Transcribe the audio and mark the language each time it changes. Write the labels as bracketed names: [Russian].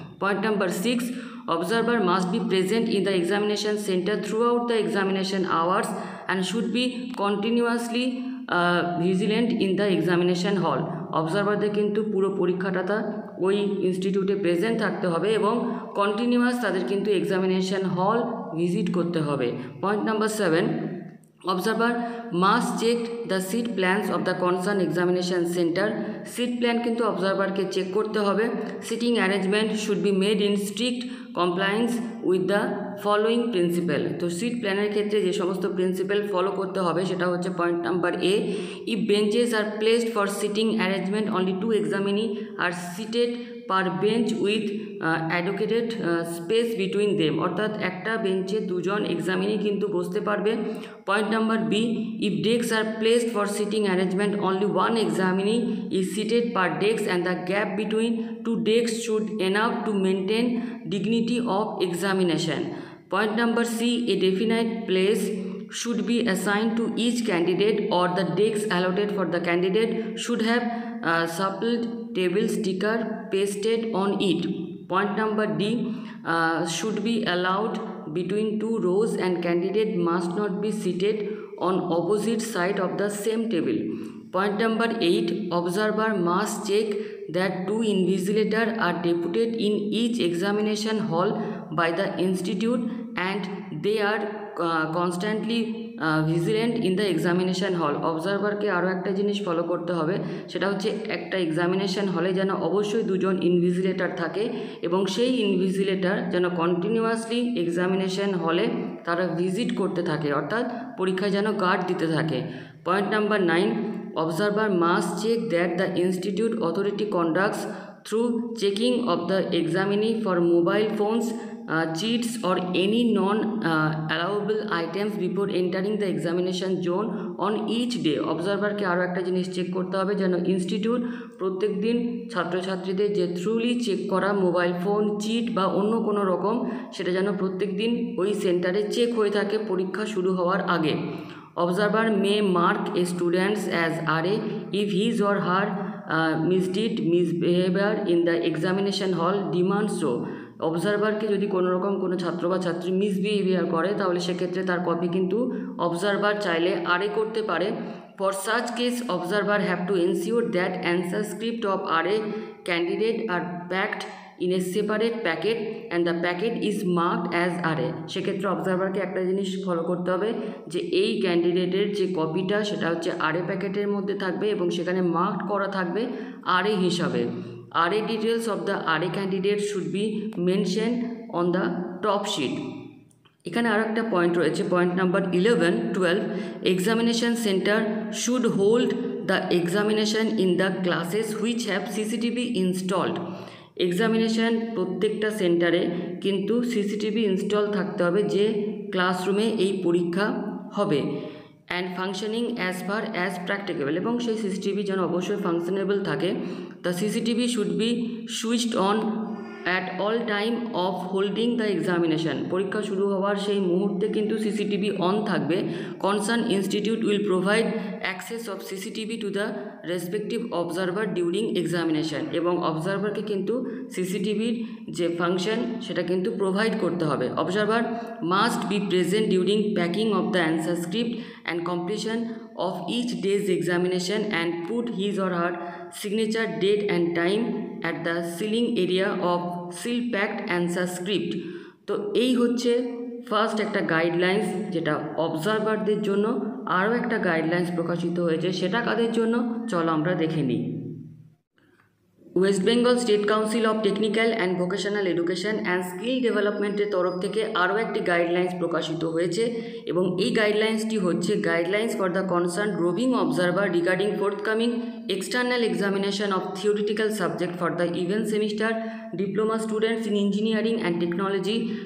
[English] Point number 6, observer must be present in the examination center throughout the examination hours and should be continuously vigilant in the examination hall। [Bangla] অবজারভারদের কিন্তু পুরো পরীক্ষাটা ওই ইনস্টিটিউটে present থাকতে হবে এবং কন্টিনিউয়াস তাদের কিন্তু এক্সামিনেশন হল ভিজিট করতে হবে। [English] Point number 7, observer must check the seat plans of the concerned examination center। [Bangla] Seat plan কিন্তু অবজারভারকে চেক করতে হবে। [English] Seating arrangement should be made in strict compliance with the following principle. [Bangla] তো seat প্ল্যানের ক্ষেত্রে যে সমস্ত প্রিন্সিপাল ফলো করতে হবে সেটা হচ্ছে [English] Point number A, if benches are placed for seating arrangement only 2 examinee are seated per bench with advocated space between them. [Bangla] অর্থাৎ একটা বেঞ্চে দুজন এক্সামিনি কিন্তু বসতে পারবে। [English] Point number B, if desk are placed for seating arrangement only 1 examinee is seated per desk and the gap between 2 desks should enough to maintain dignity of examination। Point number C, a definite place should be assigned to each candidate or the desk allotted for the candidate should have supplied table sticker pasted on it। Point number D, should be allowed between 2 rows and candidate must not be seated on opposite side of the same table। Point number 8, observer must check that 2 invigilators are deputed in each examination hall by the institute and they are constantly vigilant in the examination hall. [Bangla] অবজারভারকে আরও একটা জিনিস follow করতে হবে, সেটা হচ্ছে একটা examination হলে যেন অবশ্যই দুজন ইনভিজিলেটর থাকে এবং সেই ইনভিজিলেটর যেন কন্টিনিউয়াসলি এক্সামিনেশন হলে তারা ভিজিট করতে থাকে, অর্থাৎ পরীক্ষায় যেন গার্ড দিতে থাকে। [English] Point number 9, observer must check that the institute authority conducts through checking of the examinee for mobile phones, cheats or any non-allowable items before entering the examination zone on each day. [Bangla] অবজারভারকে আরও একটা জিনিস check করতে হবে, যেন institute প্রত্যেক দিন ছাত্রছাত্রীদের যে থ্রুলি চেক করা মোবাইল ফোন, চিট বা অন্য কোনো রকম, সেটা যেন প্রত্যেক দিন ওই সেন্টারে চেক হয়ে থাকে পরীক্ষা শুরু হওয়ার আগে। [English] Observer may mark a student as RA if his or her misbehavior in the examination hall demands so. [Bangla] অবজারভারকে যদি কোনো রকম কোনো ছাত্র বা ছাত্রী মিসবিহেভিয়ার করে তাহলে সেক্ষেত্রে তার কপি কিন্তু অবজারভার চাইলে RA করতে পারে। [English] For such case, observer have to ensure that answer script of RA candidate are packed in a separate packet and the packet is marked as RA. [Bangla] সেক্ষেত্রে অবজারভারকে একটা জিনিস ফলো করতে হবে যে এই ক্যান্ডিডেটের যে কপিটা সেটা হচ্ছে RA প্যাকেটের মধ্যে থাকবে এবং সেখানে মার্কড করা থাকবে RA হিসাবে। [English] RA details of the RA candidate should be mentioned on the top sheet. [Bangla] এখানে আরও একটা পয়েন্ট রয়েছে, [English] Point number 11, 12, examination centre should hold the examination in the classes which have CCTV installed. [Bangla] Examination প্রত্যেকটা সেন্টারে কিন্তু CCTV install থাকতে হবে যে ক্লাসরুমে এই পরীক্ষা হবে, [English] and functioning as far as practicable, [Bangla] এবং সেই সিসিটিভি যেন অবশ্যই ফাংশনেবল থাকে। [English] The CCTV should be switched on at all time of holding the examination. [Bangla] পরীক্ষা শুরু হওয়ার সেই মুহূর্তে কিন্তু সিসিটিভি অন থাকবে। [English] concern institute will provide access of CCTV to the respective observer during examination, [Bangla] এবং অবজারভারকে কিন্তু সিসিটিভির যে ফাংশন সেটা কিন্তু প্রোভাইড করতে হবে। [English] Observer must be present during packing of the answer script and completion of each day's examination and put his or her signature, date and time at the sealing area of seal packed answer script. [Bangla] তো এই হচ্ছে first একটা guidelines যেটা অবজারভারদের জন্য। আরও একটা guidelines প্রকাশিত হয়েছে, সেটা কাদের জন্য চলো আমরা দেখে নিই। [English] west Bengal state council of technical and vocational education and skill ডেভেলপমেন্টের [Bangla] তরফ থেকে আরও একটি গাইডলাইন্স প্রকাশিত হয়েছে, এবং এই গাইডলাইন্সটি হচ্ছে [English] guidelines for the concern roving observer regarding forthcoming external examination of theoretical subject for the event semester diploma students in engineering and technology,